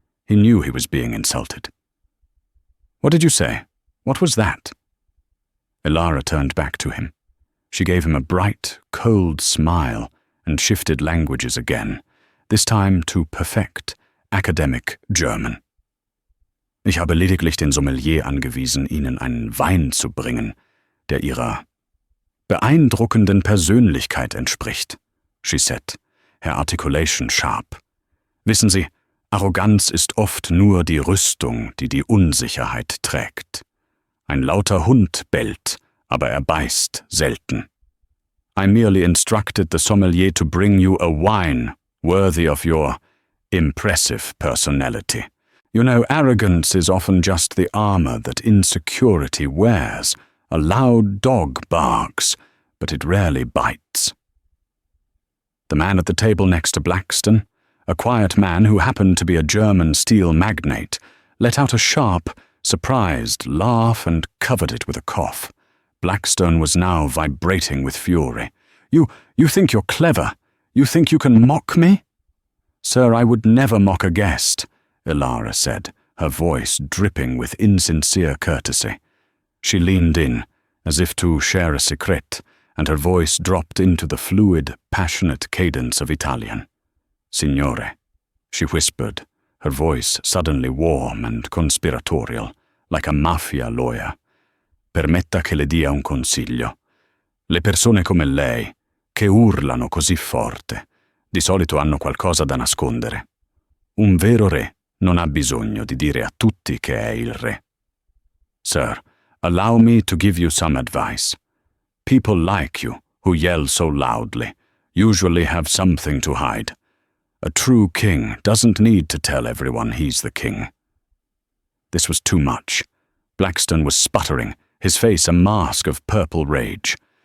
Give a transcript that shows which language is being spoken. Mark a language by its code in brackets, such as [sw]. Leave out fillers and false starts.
[en] He knew he was being insulted. "What did you say? What was that?" Ilara turned back to him. She gave him a bright, cold smile and shifted languages again, this time to perfect, academic German. [de] "Ich habe lediglich den Sommelier angewiesen, Ihnen einen Wein zu bringen, der Ihrer beeindruckenden Persönlichkeit entspricht," [en] she said, her articulation sharp. [de] "Wissen Sie, Arroganz ist oft nur die Rüstung, die die Unsicherheit trägt. Ein lauter Hund bellt, aber er beißt selten. [en] I merely instructed the sommelier to bring you a wine worthy of your impressive personality. You know, arrogance is often just the armor that insecurity wears. A loud dog barks, but it rarely bites. The man at the table next to Blackstone, a quiet man who happened to be a German steel magnate, let out a sharp, surprised laugh and covered it with a cough. Blackstone was now vibrating with fury. You think you're clever? You think you can mock me? Sir, I would never mock a guest, Ilara said, her voice dripping with insincere courtesy. She leaned in, as if to share a secret, and her voice dropped into the fluid, passionate cadence of Italian. Signore, she whispered, her voice suddenly warm and conspiratorial, like a mafia lawyer. [it] Permetta che le dia un consiglio. Le persone come lei, che urlano così forte, di solito hanno qualcosa da nascondere. Un vero re non ha bisogno di dire a tutti che è il re. [en] Sir, allow me to give you some advice. People like you, who yell so loudly, usually have something to hide. A true king doesn't need to tell everyone he's the king. This was too much. Blackstone was sputtering, his face a mask of purple rage.